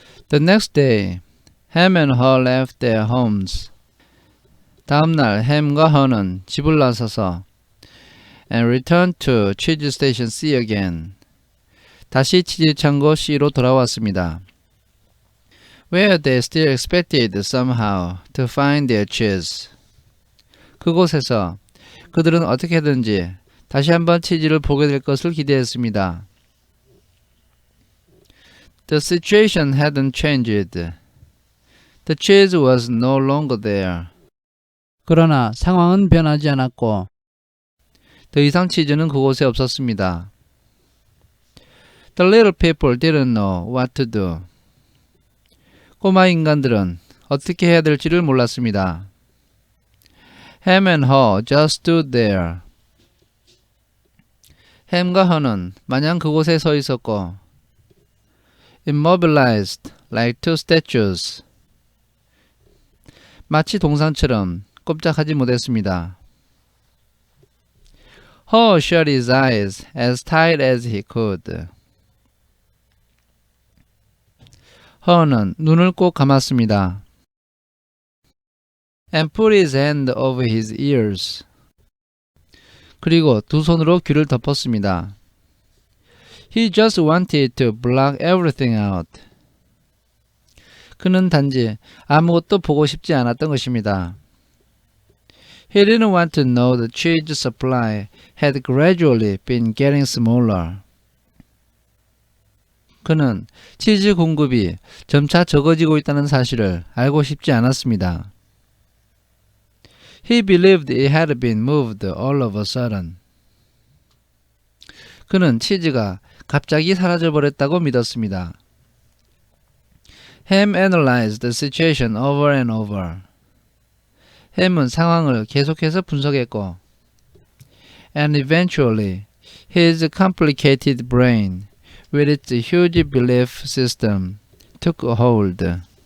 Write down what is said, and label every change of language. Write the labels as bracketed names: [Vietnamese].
[English] The next day, Ham and her left their homes. [Korean] 다음날 햄과 허는 집을 나서서 [English] and returned to cheese station C again. [Korean] 다시 치즈 창고 C로 돌아왔습니다. [English] Where they still expected somehow to find their cheese. [Korean] 그곳에서 그들은 어떻게든지 다시 한번 치즈를 보게 될 것을 기대했습니다. [English] The situation hadn't changed. The cheese was no longer there. [Korean] 그러나 상황은 변하지 않았고 더 이상 치즈는 그곳에 없었습니다. [English] The little people didn't know what to do. [Korean] 꼬마 인간들은 어떻게 해야 될지를 몰랐습니다. [English] Ham and her just stood there. [Korean] 햄과 허는 마냥 그곳에 서 있었고 [English] immobilized like two statues. [Korean] 마치 동상처럼 꼼짝하지 못했습니다. [English] Ho shut his eyes as tight as he could. [Korean] 허는 눈을 꼭 감았습니다. [English] And put his hand over his ears. [Korean] 그리고 두 손으로 귀를 덮었습니다. [English] He just wanted to block everything out. [Korean] 그는 단지 아무것도 보고 싶지 않았던 것입니다. [English] He didn't want to know the cheese supply had gradually been getting smaller. [Korean] 그는 치즈 공급이 점차 적어지고 있다는 사실을 알고 싶지 않았습니다. [English] He believed it had been moved all of a sudden. [Korean] 그는 치즈가 갑자기 사라져버렸다고 믿었습니다. [English] Ham analyzed the situation over and over. [Korean] 햄은 상황을 계속해서 분석했고 [English] and eventually his complicated brain with its huge belief system took a hold.